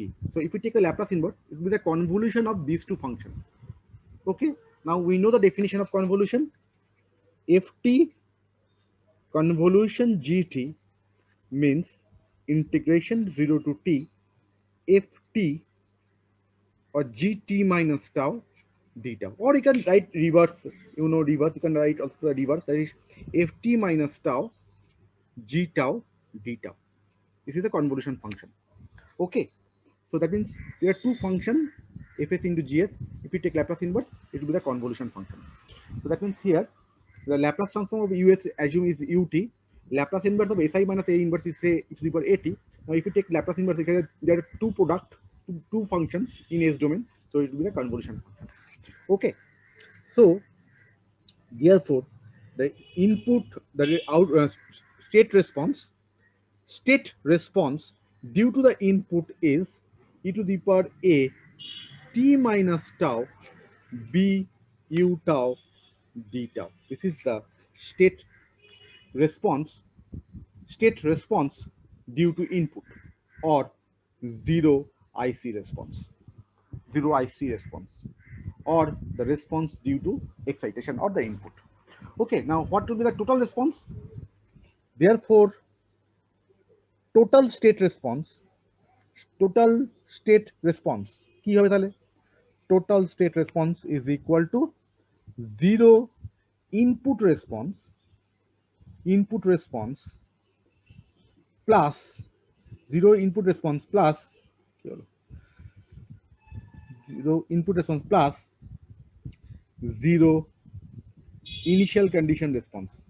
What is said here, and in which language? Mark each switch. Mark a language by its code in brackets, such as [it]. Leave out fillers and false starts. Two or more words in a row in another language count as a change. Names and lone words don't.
[en] So if we take a Laplace inverse, it will be the convolution of these two functions. Okay, now we know the definition of convolution. Ft convolution gt means integration 0 to t ft or gt minus tau d tau, or you can write reverse. Reverse, you can write also the reverse, that is ft minus tau g tau d tau. This is the convolution function. Okay, so that means there are two functions, fs into gs. If you take Laplace inverse, it will be the convolution function. So that means here the Laplace transform of us assume is ut. Laplace inverse of si minus a inverse is say e to the power at. Now if you take Laplace inverse, there are two two functions in S domain, so it will be the convolution function. Okay, so therefore the input, the state response due to the input is e to the power a t minus tau b u tau d tau. This is the state response due to input, or zero IC response, or the response due to excitation or the input. Okay, now what will be the total response? Therefore, total state response [bn] কি হবে তাহলে? [en] Total state response is equal to zero input response plus zero input response plus zero initial condition response.